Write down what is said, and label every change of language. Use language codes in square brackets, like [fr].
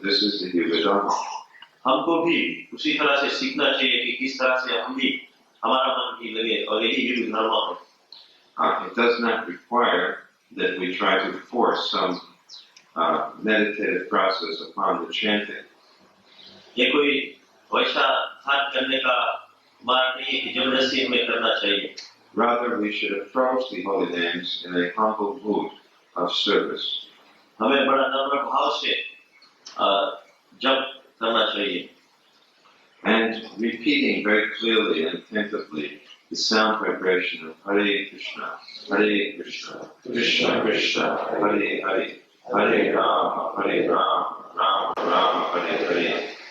[en] This is the Yuga Dharma. [hi] हमको भी उसी तरह से सीखना चाहिए कि किस तरह से हम भी हमारा मन भी लगे और यही युग धर्म है. [en] It does not require that we try to force some meditative process upon the chanting. [hi] ये कोई वैसा ध्यान करने का मार्ग नहीं है कि जबरदस्ती हमें करना चाहिए. [en] Rather, we should approach the holy names in a humble mood of service. [hi] हमें बड़ा नम्र भाव से जप करना चाहिए। [en] And repeating very clearly and attentively the sound vibration of Hare Krishna, Krishna Krishna, Hare Hare, Hare Rama, Rama Rama, Hare Hare.